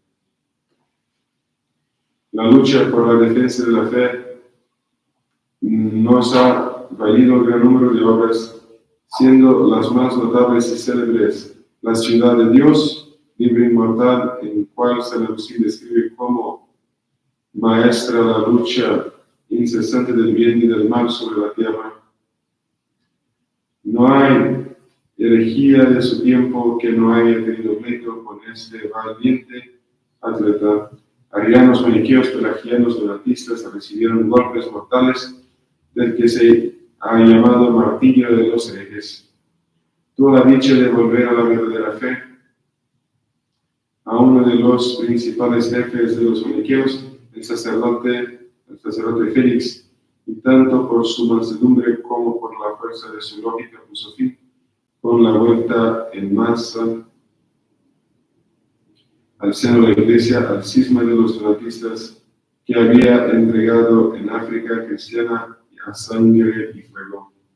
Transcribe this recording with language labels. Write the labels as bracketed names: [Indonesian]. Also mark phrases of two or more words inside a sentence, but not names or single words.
[Spanish] La lucha por la defensa de la fe nos ha valido un gran número de obras, siendo las más notables y célebres La ciudad de Dios, libro inmortal, en el cual San Agustín describe como maestra la lucha incesante del bien y del mal sobre la tierra. No hay herejía de su tiempo que no haya tenido pleito con este valiente atleta. Arianos, maniqueos, pelagianos, donatistas recibieron golpes mortales del que se ha llamado martillo de los herejes. Tuvo la dicha de volver a la verdadera fe a uno de los principales jefes de los maniqueos, el sacerdote Félix, y tanto por su mansedumbre como por la fuerza de su lógica puso fin, con la vuelta en masa al seno de la Iglesia, al cisma de los donatistas que había entregado en África cristiana a sangre y fuego.